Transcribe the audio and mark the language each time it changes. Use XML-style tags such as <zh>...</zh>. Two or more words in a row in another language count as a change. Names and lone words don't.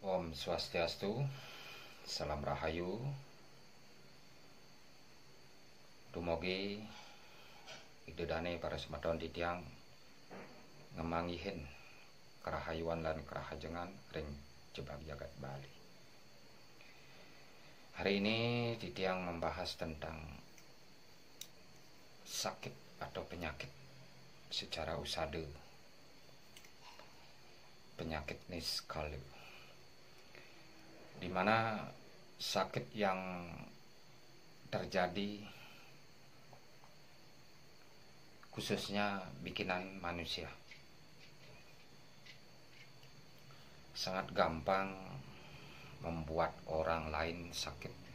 <ban>Om Swastiastu, Salam Rahayu, Dumugi idedane para semadon titiang ngemangihin kerahayuan lan kerahajengan ring jebak jagat Bali.</ban> <id>Hari ini titiang membahas tentang sakit atau penyakit secara usada, penyakit niskalu, di mana sakit yang terjadi khususnya bikinan manusia sangat gampang membuat orang lain sakit.</id>